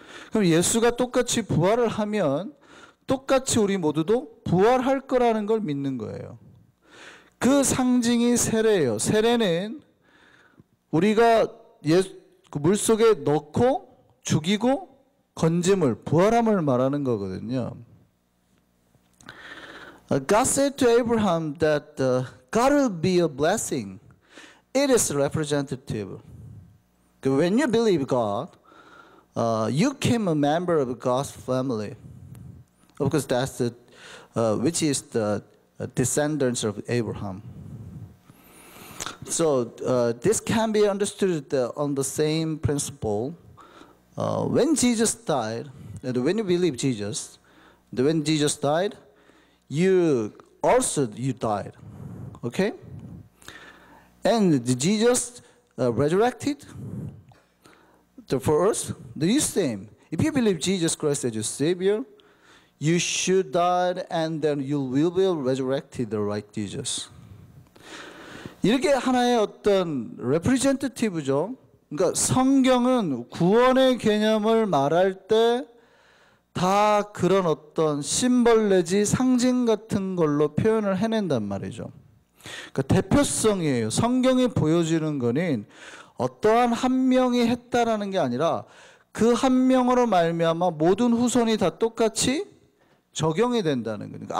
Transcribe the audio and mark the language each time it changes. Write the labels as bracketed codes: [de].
[ko] 그럼 예수가 똑같이 부활을 하면 똑같이 우리 모두도 부활할 거라는 걸 믿는 거예요. 그 상징이 세례예요. 세례는 우리가 물속에 넣고 죽이고 건짐을, 부활함을 말하는 거거든요. [en] God said to Abraham that God will be a blessing. It is representative. When you believe God, you became a member of God's family. Because that's which is the descendants of Abraham. So this can be understood on the same principle. When Jesus died, when you believe Jesus, when Jesus died, you died, okay? And Jesus resurrected for us. The same. If you believe Jesus Christ as your Savior, you should die and then you will be resurrected like Jesus. [ko] 이렇게 하나의 어떤 representative죠. 그러니까 성경은 구원의 개념을 말할 때 다 그런 어떤 심벌 내지 상징 같은 걸로 표현을 해낸단 말이죠. 그러니까 대표성이에요. 성경이 보여주는 거는 어떠한 한 명이 했다라는 게 아니라 그 한 명으로 말미암아 모든 후손이 다 똑같이 적용이 된다는 거예요.